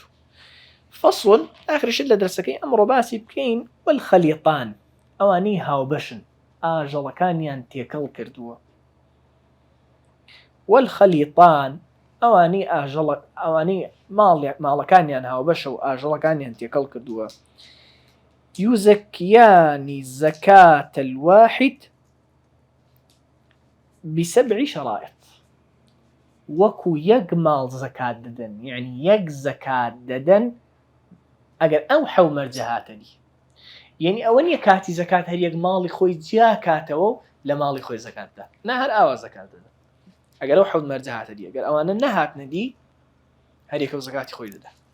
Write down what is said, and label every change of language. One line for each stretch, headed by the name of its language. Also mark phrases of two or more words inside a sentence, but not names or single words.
Central Kurdish: فەصل ئاخرشت لە دەرسەکەی ئەمڕۆ باسی بکەین والخەلیطان، ئەوانەی هاوبەشن، ئاژەڵەکانیان تێکەڵ کردووە. والخەلیطان ئەوانەی ماڵەکانیان هاوبەشە و ئاژەڵەکانیان تێکەڵ کردووە.
Arabic: يزكيان زكاة الواحد ب7 شرائط.
Central Kurdish: وەکو یەک ماڵ زەکات دەدەن، یعنی یەک زەکات دەدەن ئەگەر ئەو حەو مەرجە هاتەنی. یعنی ئەوە نییە کاتی زەکات هەر یەک ماڵی خۆی جیا کاتەوە و لە ماڵی خۆی زەکات بدات، نا هەر ئاوا زەکات دەدەن. ئەگەر ئەو حەو مەرجە هاتەنی، ئەگەر ئەوانە نەهاتنەدی هەر یەکەو زەکاتی خۆی دەدات.